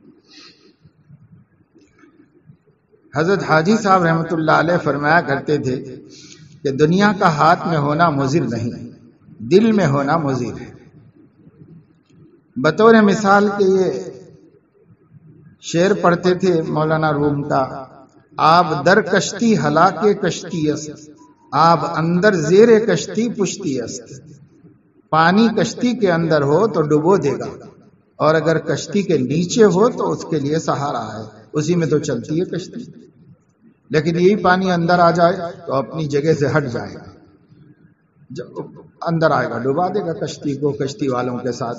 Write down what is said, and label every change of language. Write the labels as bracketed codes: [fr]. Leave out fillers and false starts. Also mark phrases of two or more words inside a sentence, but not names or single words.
[ur] حضرت حاجی صاحب رحمۃ اللہ علیہ فرمایا کرتے تھے کہ دنیا کا ہاتھ میں ہونا مضر نہیں، دل میں ہونا مضر ہے. بطور مثال کے یہ شعر پڑھتے تھے مولانا روم کا، [fa] آب در کشتی ہلاکے کشتی است، آب اندر زیر کشتی پشتی است. [ur] پانی کشتی کے اندر ہو تو ڈبو دے گا، اور اگر کشتی کے نیچے ہو تو اس کے لیے سہارا ہے، اسی میں تو چلتی ہے کشتی. لیکن یہی پانی اندر آ جائے تو اپنی جگہ سے ہٹ جائے گا، جب اندر آئے گا ڈبا دے گا کشتی کو، کشتی والوں کے ساتھ.